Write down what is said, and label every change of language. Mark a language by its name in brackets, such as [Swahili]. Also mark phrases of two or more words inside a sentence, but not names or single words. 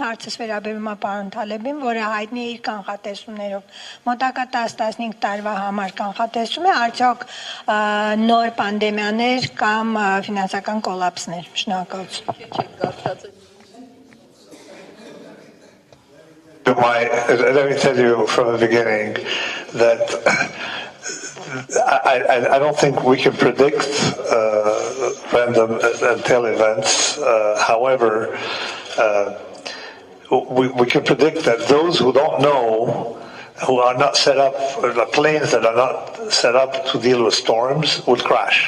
[Armenian] հարցս վերաբերում է պարոն Թալեբին, որը հայտնի է իր կանխատեսումներով։ Մոտակա 10-15 տարվա համար կանխատեսում է արդյոք նոր պանդեմիաներ կամ ֆինանսական կոլապսներ։ Շնորհակալություն։ [English] Let me tell you from the beginning that I don't think we can predict random and tail events. However, we can predict that those who don't know, who are not set up, or the planes that are not set up to deal with storms, would crash.